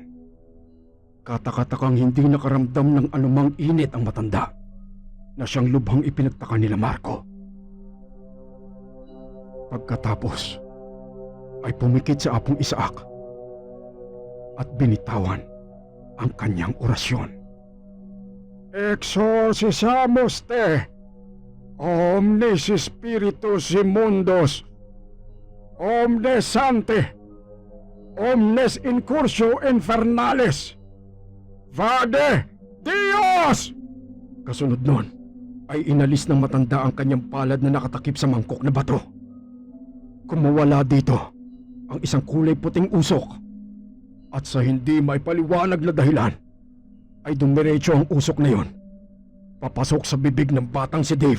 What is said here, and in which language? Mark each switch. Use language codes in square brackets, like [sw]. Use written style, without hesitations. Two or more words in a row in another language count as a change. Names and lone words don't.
[tl] Katakatakang hindi nakaramdam ng anumang init ang matanda na siyang lubhang ipinagtaka nila Marco. Pagkatapos, ay pumikit sa Apong Isaac at binitawan ang kanyang orasyon. [la] Exorcisamos te, omnis spiritus immundos, omnes sante, omnes incursio infernales, vade Dios! [tl] Kasunod nun, ay inalis ng matanda ang kanyang palad na nakatakip sa mangkok na bato. Kumawala dito ang isang kulay puting usok at sa hindi maipaliwanag na dahilan ay dumiretso ang usok na yon papasok sa bibig ng batang si Dave.